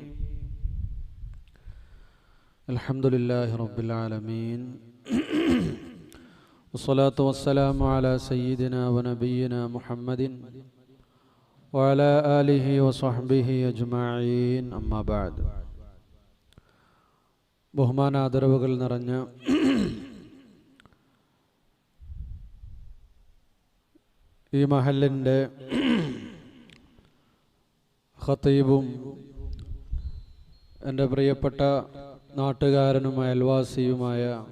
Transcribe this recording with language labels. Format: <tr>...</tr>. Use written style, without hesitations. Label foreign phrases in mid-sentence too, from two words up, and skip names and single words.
<ar>الحمد لله رب العالمين والصلاة والسلام على سيدنا ونبينا محمد وعلى آله وصحبه أجمعين. أما بعد.</ar> <ml>ബഹുമാന ആദരവുകൾ നിറഞ്ഞ ഈ മഹല്ലിൻ്റെ ഖതീബും എൻ്റെ പ്രിയപ്പെട്ട നാട്ടുകാരനും അയൽവാസിയുമായ</ml>